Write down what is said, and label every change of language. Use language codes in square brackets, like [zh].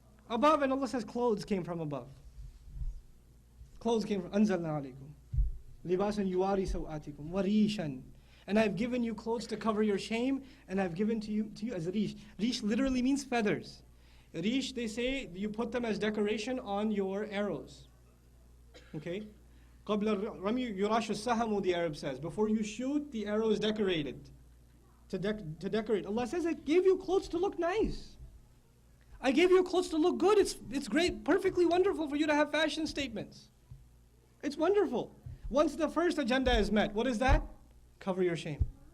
[en] Above, and Allah says clothes came from above. Clothes came from, [ar] Anzalna alaykum. Libasan yuwari sawatikum. Warishan. [en] And I've given you clothes to cover your shame, and I've given to you as rish. Rish literally means feathers. Rish, they say, you put them as decoration on your arrows. Okay? [ar] قَبْلَ الرَّمْيِ يُرَاشُ السَّهَمُ, [en] the Arab says. Before you shoot, the arrow is decorated. To decorate. Allah says, I gave you clothes to look nice. I gave you clothes to look good. It's great, perfectly wonderful for you to have fashion statements. It's wonderful. Once the first agenda is met, what is that? Cover your shame.